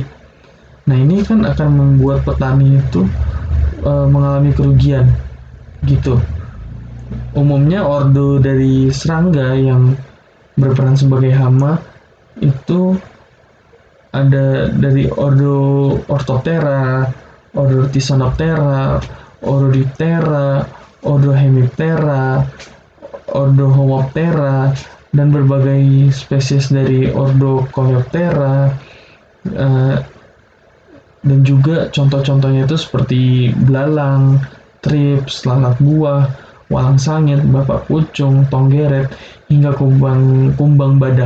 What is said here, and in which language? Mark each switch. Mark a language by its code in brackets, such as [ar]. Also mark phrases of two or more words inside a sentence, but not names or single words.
[id] Nah, ini kan akan membuat petani itu mengalami kerugian gitu. Umumnya ordo dari serangga yang berperan sebagai hama itu ada dari ordo Orthoptera, ordo Thysanoptera, ordo Diptera, ordo Hemiptera, ordo Homoptera, dan berbagai spesies dari ordo Coleoptera. Dan juga contoh-contohnya itu seperti belalang, trips, lalat buah, walang sangit, bapak pucung, tonggeret, hingga kumbang badak.